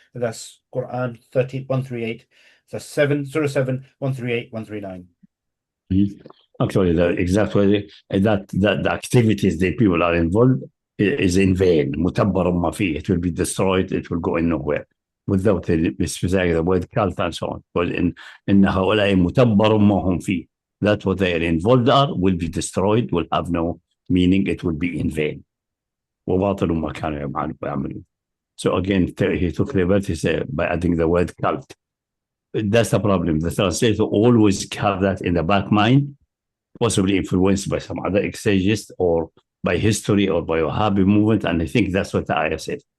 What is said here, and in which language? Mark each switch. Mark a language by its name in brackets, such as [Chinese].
[English] And that's Quran 138. That's Surah 7, 138, 139. Actually, the exact way that the activities that people are involved is in vain. It will be destroyed. It will go in nowhere. Without the word cult and so on. Because in [Arabic] هؤلاء متبر ما هم فيه. [English] That's what they are involved are, will be destroyed, will have no meaning, it will be in vain. [Arabic] وباطل ما كانوا يعملون. [English] So again, he took liberty by adding the word cult. That's the problem. The translator always have that in the back mind, possibly influenced by some other exegesis or by history or by Wahhabi movement, and I think that's what the ayah says.